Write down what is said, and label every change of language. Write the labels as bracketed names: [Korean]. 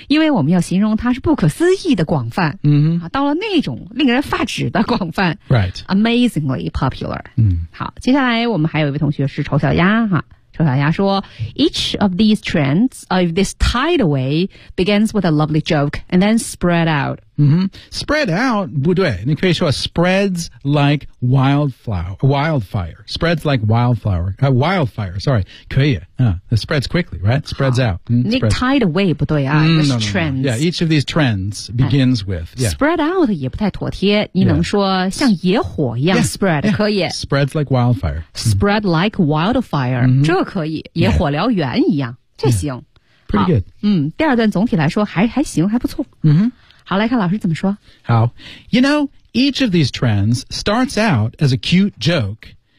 [Chinese] 因为我们要形容它是不可思议的广泛。嗯、mm-hmm. 到了那种令人发指的广泛。 [English] Right. Amazingly popular. 嗯。 [Chinese] 好，接下来我们还有一位同学是丑小鸭哈。丑小鸭说 [English] ,each of these trends, if this tidal wave, begins with a lovely joke, and then spread out.、 Mm-hmm. Spread out, [Chinese] 不对你可以说 [English] spreads like wildfire. Spreads like wildfire, sorry, [Chinese] 可以、 [English] it spreads quickly, right? Spreads out.、 Mm, tidal wave, [Chinese] 不对啊、 mm, [English] this trends. No, no, no. Yeah, each of these trends begins with.、Yeah. [Chinese] Spread out 也不太妥帖你能说像野火一样 spread, [English] yeah, yeah. [Chinese] 可以。 [English] Spreads like wildfire. Spread like wildfire.、 Mm-hmm. [Chinese] 这可以野火燎原一样、 [English] yeah. [Chinese] 这行、 [English] yeah. Pretty good. [Chinese] 嗯，第二段总体来说还行还不错、 mm-hmm. 好来看老师怎么说 [English] 好 You know, each of these trends starts out as a cute joke.